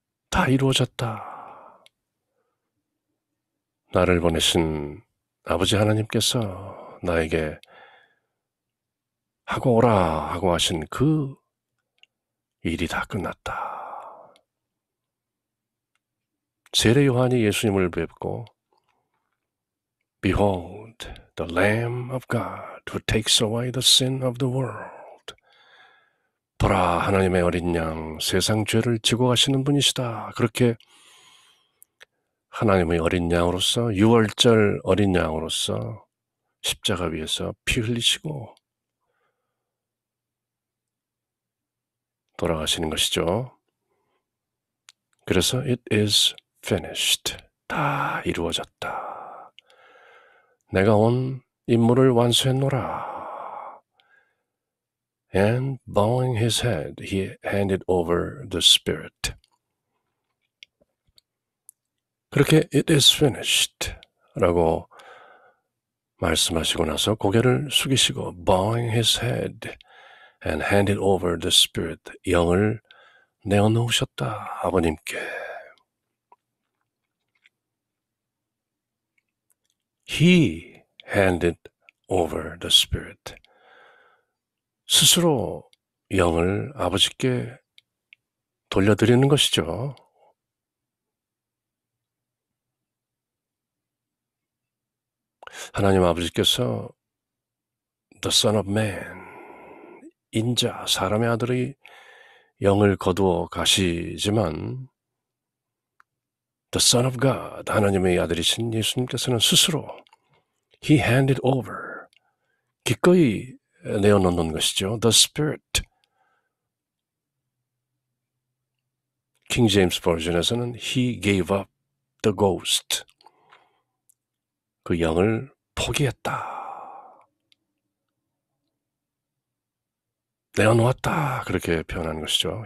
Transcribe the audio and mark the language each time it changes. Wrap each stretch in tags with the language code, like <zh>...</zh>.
<ko>다 이루어졌다. 나를 보내신 아버지 하나님께서 나에게 하고 오라 하고 하신 그 일이 다 끝났다. 세례 요한이 예수님을 뵙고</ko> <en>Behold, the Lamb of God who takes away the sin of the world.</en> <ko>보라, 하나님의 어린 양, 세상 죄를 지고 가시는 분이시다. 그렇게 하나님의 어린 양으로서, 6월절 어린 양으로서 십자가 위에서 피 흘리시고 돌아가시는 것이죠. 그래서</ko> <en>it is finished.</en> <ko>다 이루어졌다. 내가 온 임무를 완수했노라.</ko> <en>And bowing his head, he handed over the spirit.</en> <ko>그렇게</ko> <en>it is finished</en> <ko>라고 말씀하시고 나서 고개를 숙이시고</ko> <en>bowing his head and handed over the spirit,</en> <ko>영을 내어놓으셨다, 아버님께.</ko> <en>He handed over the spirit.</en> <ko>스스로 영을 아버지께 돌려드리는 것이죠. 하나님 아버지께서</ko> <en>The Son of Man,</en> <ko>인자, 사람의 아들의 영을 거두어 가시지만</ko> <en>The Son of God,</en> <ko>하나님의 아들이신 예수님께서는 스스로</ko> <en>He handed over,</en> <ko>기꺼이 내어놓는 것이죠.</ko> <en>The Spirit.</en> <ko>킹 제임스 버전에서는</ko> <en>He gave up the ghost.</en> <ko>그 영을 포기했다. 내어놓았다. 그렇게 표현한 것이죠.</ko>